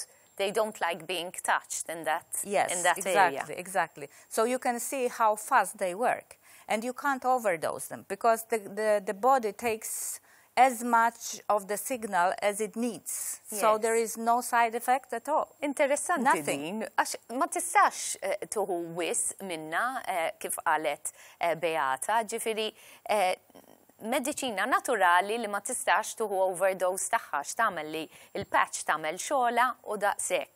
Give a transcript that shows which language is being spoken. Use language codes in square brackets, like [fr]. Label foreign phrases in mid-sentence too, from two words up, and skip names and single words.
[en] They don't like being touched in that area. Exactly. So you can see how fast they work, and you can't overdose them because the body takes as much of the signal as it needs. So there is no side effect at all. [mt] Interessanti din. Ma tistax tuħu wis minna kif qalet Beata, ġifiri medicina naturali li ma tistax tuħu overdose tagħha x'tagħmel li il-patch tagħmel xogħla u daqshekk.